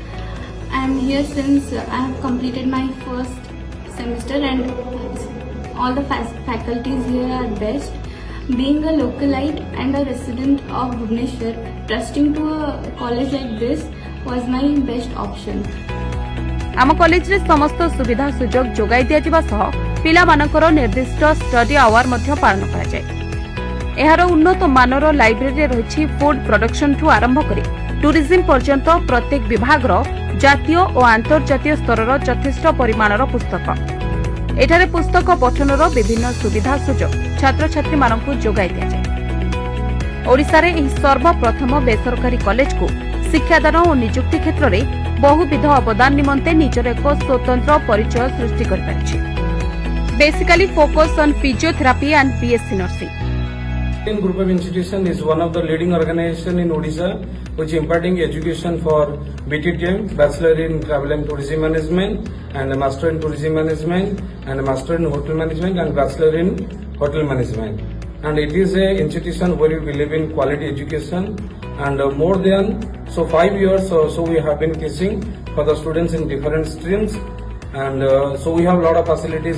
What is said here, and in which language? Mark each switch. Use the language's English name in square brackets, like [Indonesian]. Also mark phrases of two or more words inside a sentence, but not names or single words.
[English] I am here since I have completed my first semester, and all the faculties here are best. Being a localite and a resident of Bhubaneswar, trusting to a college like this was my best option. [Odia] ଆମ କଲେଜରେ ସମସ୍ତ ସୁବିଧା ସୁଯୋଗ ଯୋଗାଇ ଦିଆଯିବା ସହ ପିଲାମାନଙ୍କର ନିର୍ଦ୍ଦିଷ୍ଟ [English] study hour [Odia] ମଧ୍ୟ ପାଳନ କରାଯାଏ। ଏହାର ଉନ୍ନତ ମାନର ଲାଇବ୍ରେରୀରେ ରହିଛି [English] food production [Odia] ଆରମ୍ଭ କରି ଟୁରିଜିମ ପର୍ଯ୍ୟନ୍ତ ପ୍ରତ୍ୟେକ ବିଭାଗର ଜାତୀୟ ଓ ଆନ୍ତର୍ଜାତୀୟ ସ୍ତରର ଯଥେଷ୍ଟ ପରିମାଣର ପୁସ୍ତକ। ଏଠାରେ ପୁସ୍ତକ ପଠନର ବିଭିନ୍ନ ସୁବିଧା ସୁଯୋଗ ଛାତ୍ରଛାତ୍ରୀମାନଙ୍କୁ ଯୋଗାଇ ଦିଆଯାଏ। ଓଡ଼ିଶାରେ ଏହି ସର୍ବପ୍ରଥମ ବେସରକାରୀ କଲେଜକୁ ଶିକ୍ଷାଦାନ ଓ ନିଯୁକ୍ତି କ୍ଷେତ୍ରରେ ବହୁବିଧ ଅବଦାନ ନିମନ୍ତେ ନିଜର ଏକ ସ୍ୱତନ୍ତ୍ର ପରିଚୟ ସୃଷ୍ଟି କରିପାରିଛି। [English] basically focus on physiotherapy and BSc nursing. Franklin Group of Institution is one of the leading organization in Odisha which imparting education for BTTM, Bachelor in Travel and Tourism Management, and a Master in Tourism Management, and a Master in Hotel Management, and Bachelor in Hotel Management. And it is a institution where we believe in quality education, and more than 5 years so we have been teaching for the students in different streams, and so we have a lot of facilities.